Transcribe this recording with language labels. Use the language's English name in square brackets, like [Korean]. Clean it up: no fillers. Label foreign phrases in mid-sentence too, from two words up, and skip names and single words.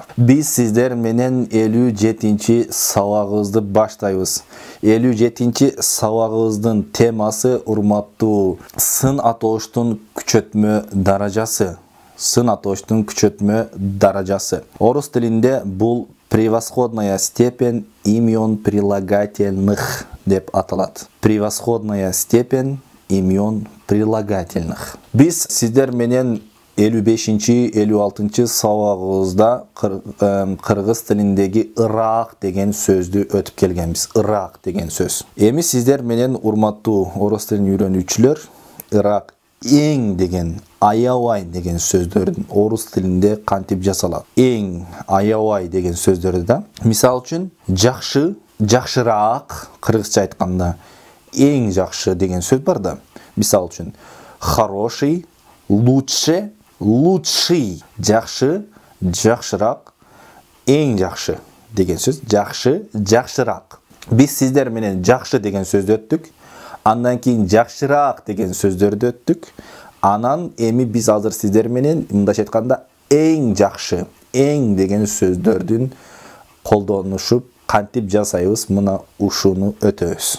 [Kyrgyz] Биз сиздер менен 57-чи сабагыбызды баштайбыз. 57-чи сабагыбыздын темасы урматтуу сын атооштун күчөтмө даражасы. Сын атооштун күчөтмө даражасы. Орус тилинде бул [Russian] превосходная степень имен прилагательных [Kyrgyz] деп аталат. [Russian] Превосходная степень имен прилагательных. [Kyrgyz] Биз сиздер менен 55-чи, 56-чы сабагыбызда кыргыз тилиндеги ырак деген сөздү өтүп келгенбиз. Ырак деген сөз. Эми сиздер менен урматтуу орус тилин үйрөнүүчүлөр, ырак эң деген, аябай деген сөздөрдүн орус тилинде кантип жасалат? Эң, аябай деген сөздөрдү да. Мисал үчүн, жакшы, жакшыраак, кыргызча айтканда, эң жакшы деген сөз бар да. Мисал үчүн, [Russian] хороший, лучше, лучший, [Kyrgyz] жакшы, жакшыраак, эң жакшы деген сөз. Жакшы, жакшыраак. Биз сиздер менен жакшы деген сөздү өттүк. Андан кийин жакшыраак деген сөздөрдү өттүк. Анан эми биз азыр сиздер менен мындайча айтканда эң жакшы, эң деген сөздөрдүн колдонушуп кантип жасайбыз, мына ушуну өтөбүз.